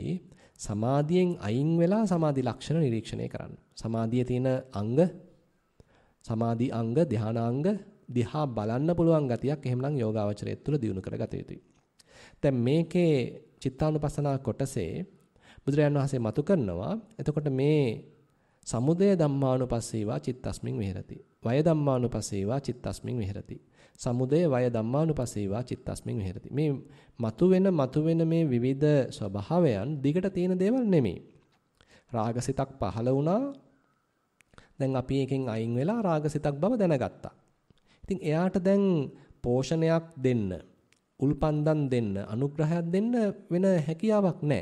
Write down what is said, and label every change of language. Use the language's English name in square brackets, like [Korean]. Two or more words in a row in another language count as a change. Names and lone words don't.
[Sinhala] සමාධියෙන් අයින් වෙලා සමාධි ලක්ෂණ නිරීක්ෂණය කරන්න. සමාධියේ තියෙන අංග, සමාධි අංග, ධානාංග දිහා බලන්න පුළුවන් ගතියක් එහෙමනම් යෝගාවචරය තුළ දියුණු කරගත යුතුයි. දැන් මේකේ චිත්තානුපස්සනා කොටසේ බුදුරජාණන් වහන්සේ මතු කරනවා. එතකොට මේ [Pali] සමුදය ධම්මානුපස්සීවා චිත්තස්මින් විහෙරති. වය ධම්මානුපස්සීවා චිත්තස්මින් විහෙරති. සමුදය වය ධම්මානුපස්සීවා චිත්තස්මින් විහෙරති. [Sinhala] මේ මතුවෙන මේ විවිධ ස්වභාවයන් දිගට තියෙන දේවල් නෙමෙයි. රාගසිතක් පහළ වුණා. දැන් අපි එකෙන් අයින් වෙලා රාගසිතක් බව දැනගත්තා. ඉතින් එයාට දැන් පෝෂණයක් දෙන්න, උල්පන්දම් දෙන්න, අනුග්‍රහයක් දෙන්න වෙන හැකියාවක් නැහැ.